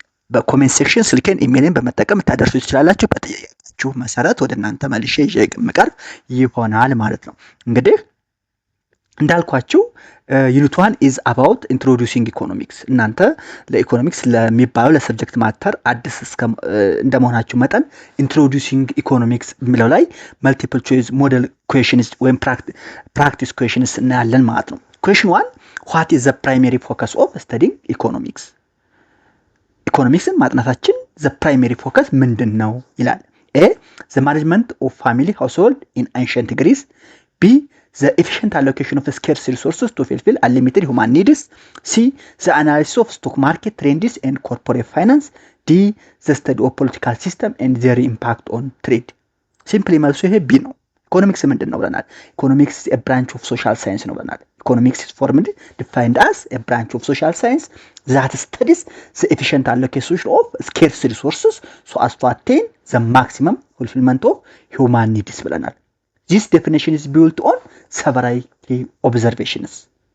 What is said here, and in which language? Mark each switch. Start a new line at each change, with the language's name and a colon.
Amharic: በኮሜንት ሴክሽን ስልኬን ኢሜይልን በመጠቀም ታደርሱ ትችላላችሁ። በጥያቄያችሁ መሰረት ወደ እናንተ መልሼ ይዤ የምቀርብ ይሆናል ማለት ነው። እንግዲህ እንዳልኳችሁ
English: ዩኒት 1 ኢዝ አባውት ኢንትሮዲዩሲንግ ኢኮኖሚክስ።
Amharic: እናንተ ለኢኮኖሚክስ ለሚባለው ለሰብጀክት ማተር አዲስ እንደመሆናችሁ መጠን ኢንትሮዲዩሲንግ ኢኮኖሚክስ የሚለው ላይ መልቲፕል ቾይስ ሞዴል ኩዌሽንስ ወይም ፕራክቲስ ኩዌሽንስ እናያለን ማለት ነው።
English: ኩዌሽን 1 ዋት ኢዝ ዘ ፕራይመሪ ፎከስ ኦፍ ስተዲንግ ኢኮኖሚክስ።
Amharic: ኢኮኖሚክስን ማጥናታችን
English: ዘ ፕራይመሪ ፎከስ
Amharic: ምንድን ነው ይላል።
English: ኤ ዘ ማኔጅመንት ኦፍ ፋሚሊ ሃውስሆልድ ኢን አንሸንት ግሪስ። ቢ the efficient allocation of scarce resources to fulfill unlimited human needs. C. The analysis of stock market trends and corporate finance. D. The study of political system and their impact on trade. Simply
Amharic: መልሱ ይሄ ቢ ነው።
English: ኢኮኖሚክስ ምንድን ነው ብለናል? ኢኮኖሚክስ a branch of social science
Amharic: ነው ብለናል።
English: ኢኮኖሚክስ is formally defined as a branch of social science that studies the efficient allocation of scarce resources so as to attain the maximum fulfillment of human needs ብለናል። This definition is built on several key observations.